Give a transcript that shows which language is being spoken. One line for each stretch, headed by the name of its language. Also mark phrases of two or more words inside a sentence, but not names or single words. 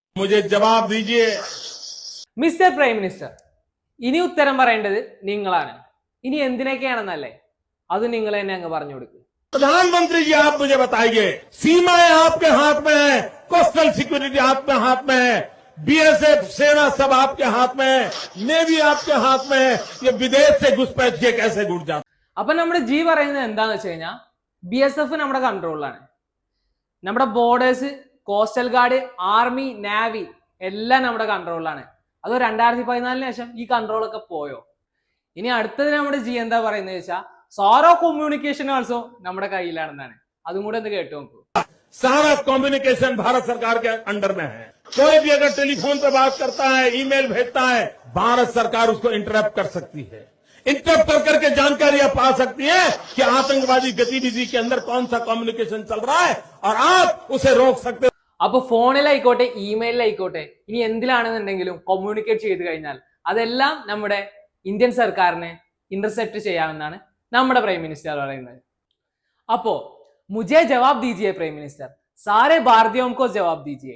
Hindi: मुझे जवाब दीजिए.
English: Mister Prime Minister,
Malayalam: ഇനി ഉത്തരം പറയേണ്ടത് നിങ്ങളാണ്. ഇനി എന്തിനൊക്കെയാണെന്നല്ലേ അത് നിങ്ങൾ തന്നെ അങ്ങ് പറഞ്ഞു കൊടുക്കുക.
Hindi: प्रधानमंत्री जी, आप मुझे बताइए, सीमाएं आपके हाथ में है,
English: coastal security
Hindi: आपके हाथ में है, बीएसएफ सेना सब आपके हाथ में है, नेवी आपके हाथ में है. ये विदेश से घुसपैठ के कैसे घुस जाता?
Malayalam: അപ്പൊ നമ്മുടെ ജി പറയുന്നത് എന്താന്ന് വെച്ച് കഴിഞ്ഞാൽ BSF നമ്മുടെ കൺട്രോളിലാണ്. നമ്മുടെ ബോർഡേഴ്സ്,
English: coastal guard,
Malayalam: ആർമി, നാവി എല്ലാം നമ്മുടെ കൺട്രോളിലാണ്. അത് 2014 ശേഷം ഈ കൺട്രോളൊക്കെ പോയോ? ഇനി അടുത്തത് നമ്മുടെ ജി എന്താ പറയുന്നത് വെച്ചാൽ സാറോ
English: communication also
Malayalam: നമ്മുടെ കയ്യിലാണെന്നാണ്. അതും കൂടെ ഒന്ന് കേട്ടു നോക്കൂ.
Hindi: सारा कम्युनिकेशन भारत सरकार के अंडर में है. कोई भी अगर टेलीफोन पे बात करता है, ईमेल भेजता है, भारत सरकार उसको इंटरप्ट कर सकती है. इंटरप्ट कर करके जानकारियां पा सकती है कि आतंकवादी गतिविधि के अंदर कौन सा कम्युनिकेशन चल रहा है और आप उसे रोक सकते.
Malayalam: അപ്പൊ ഫോണിലായിക്കോട്ടെ, ഇമെയിലായിക്കോട്ടെ, ഇനി എന്തിലാണെന്നുണ്ടെങ്കിലും കമ്മ്യൂണിക്കേറ്റ് ചെയ്ത് കഴിഞ്ഞാൽ അതെല്ലാം നമ്മുടെ ഇന്ത്യൻ സർക്കാരിനെ ഇന്റർസെപ്റ്റ് ചെയ്യാമെന്നാണ് നമ്മുടെ
English: prime minister
Malayalam: പറയുന്നത്.
Hindi: അപ്പോ मुझे जवाब दीजिए
English: prime minister,
Hindi: सारे भारतीयों को जवाब दीजिए.